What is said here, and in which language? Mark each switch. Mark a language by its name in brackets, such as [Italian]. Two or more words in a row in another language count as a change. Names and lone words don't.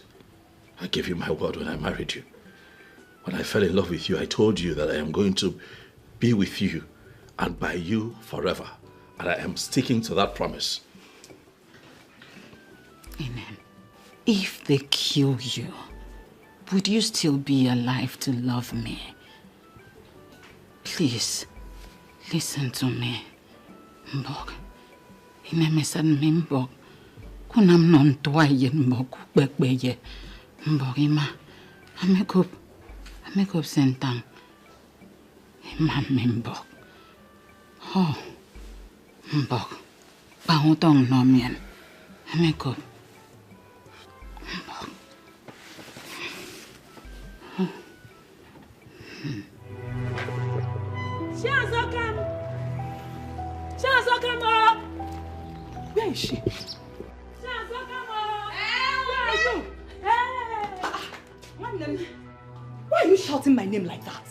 [English] I gave you my word when I married you. When I fell in love with you, I told you that I am going to be with you and by you forever. And I am sticking to that promise. Amen. If they kill you, would you still be alive to love me? Please, listen to me. [Ibibio] Mbok, inemesan mi mbok. Kunam non tuaye mbok bekbeye. Mbok ima, amekup sentang. Ima mi mbok. Oh, mbok, pangutong nomien. Amekup. Mbok. [English] Where is she? Why are you shouting my name like that?